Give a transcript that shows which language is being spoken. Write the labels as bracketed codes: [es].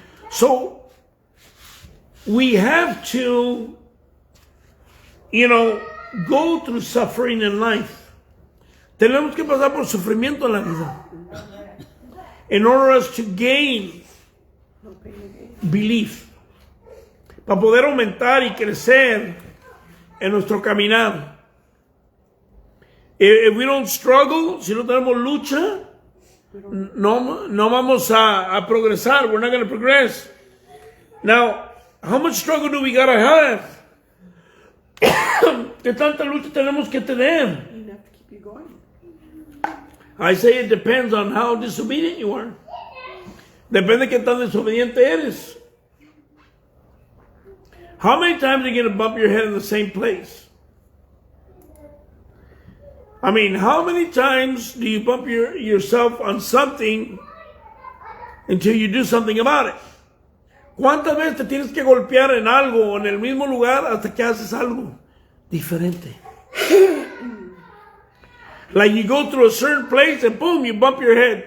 [en] So, we have to, go through suffering in life. [es] Tenemos que pasar por sufrimiento en la vida. [en] In order to gain belief. [es] Para poder aumentar y crecer en nuestro caminar. [en] If we don't struggle, [es] si no tenemos lucha, no vamos a progresar. [en] We're not going to progress. Now, how much struggle do we gotta have? [es] ¿Qué tanta lucha tenemos que tener? [en] You have to keep you going. I say it depends on how disobedient you are. [es] Depende de qué tan desobediente eres. [en] How many times are you going to bump your head in the same place? I mean, how many times do you bump yourself on something until you do something about it? [es] ¿Cuántas veces te tienes que golpear en algo o en el mismo lugar hasta que haces algo diferente? [en] Like you go through a certain place and boom, you bump your head.